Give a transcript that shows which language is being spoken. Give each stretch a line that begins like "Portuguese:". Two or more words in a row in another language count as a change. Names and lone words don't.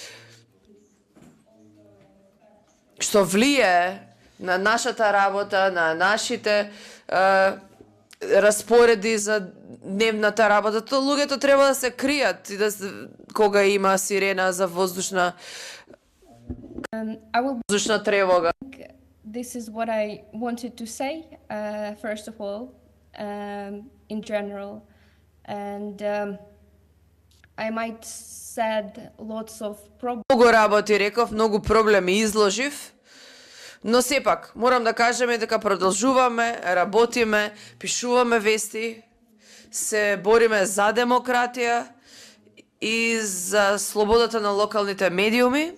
Macedonian: што влие на нашата работа, на нашите распореди за дневната работа. То луѓето треба да се кријат и кога има сирена за воздушна
English: I will.
Macedonian: воздушна тревога.
English: This is what I wanted to say, first of all, in general. And I might said lots of problems.
Macedonian: Многу работи реков, многу проблеми изложив, но сепак морам да кажеме дека продолжуваме, работиме, пишуваме вести, се бориме за демократија и за слободата на локалните медиуми.